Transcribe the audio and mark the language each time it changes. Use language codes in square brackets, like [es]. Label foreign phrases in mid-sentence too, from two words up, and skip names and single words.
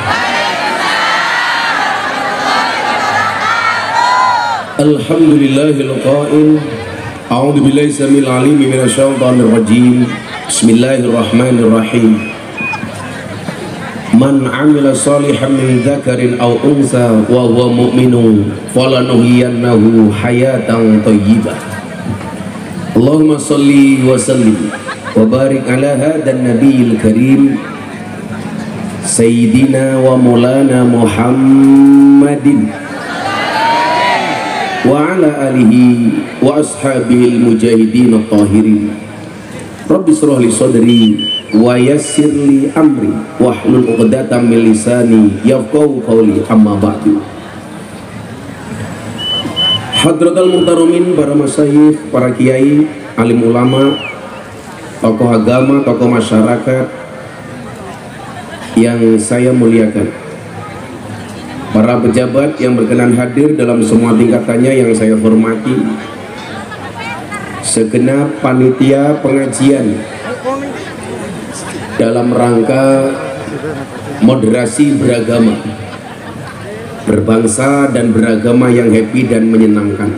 [ar] الحمد لله القائل، أعوذ بالله السميع العليم من الشيطان الرجيم. Bismillahirrahmanirrahim. من عمل صالحا من ذكر أو أنثى وهو مؤمن فلنحيينه حياة طيبة. اللهم صل وسلم وبارك على هذا النبي الكريم سيدنا ومولانا محمد وعلى آله وأصحابه المجاهدين الطاهرين. رب اشرح لي صدري ويسر لي أمري واحلل عقدة من لساني يفقهوا قولي، أما بعد. حضرات المحترمين, [id] para masyayikh, para kiai, alim ulama, tokoh agama, tokoh masyarakat yang saya muliakan, para pejabat yang berkenan hadir dalam semua tingkatannya yang saya hormati, segenap panitia pengajian dalam rangka moderasi beragama, berbangsa dan beragama yang happy dan menyenangkan.